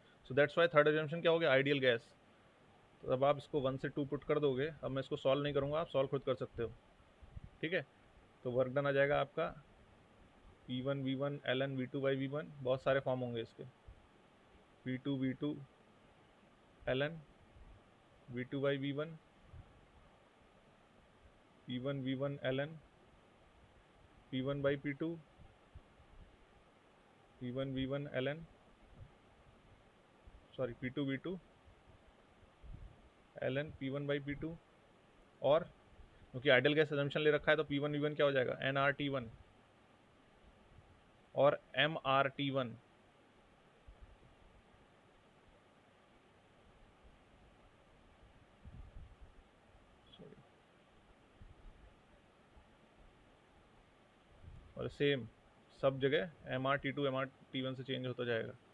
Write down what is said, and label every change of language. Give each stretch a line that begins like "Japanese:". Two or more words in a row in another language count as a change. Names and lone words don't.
English: so that's why third assumption
Hindi: क्या हो गया,
English: ideal gas.
Hindi: तो अब आप इसको 1 से 2 पुट कर दोगे, अब मैं इसको सॉल्व नहीं करूँगा, आप सॉल्व खुद कर सकते हो, ठीक है। तो
English: work done
Hindi: आ जाएगा आपका P1 V1 ln V2 by V1, बहुत सारे फॉर्म होंगे इसके, P2 V2 ln V2 by V1, P1 V1 ln P1 by P2, P1 V1 ln सॉरी P2 V2 ln P1 by P2, और क्योंकि
English: ideal gas assumption
Hindi: ले रखा है तो P1 V1 क्या हो जाएगा, nRT1 और mRT1, और सेम सब जगह mRT2 mRT1 से चेंज होता जाएगा।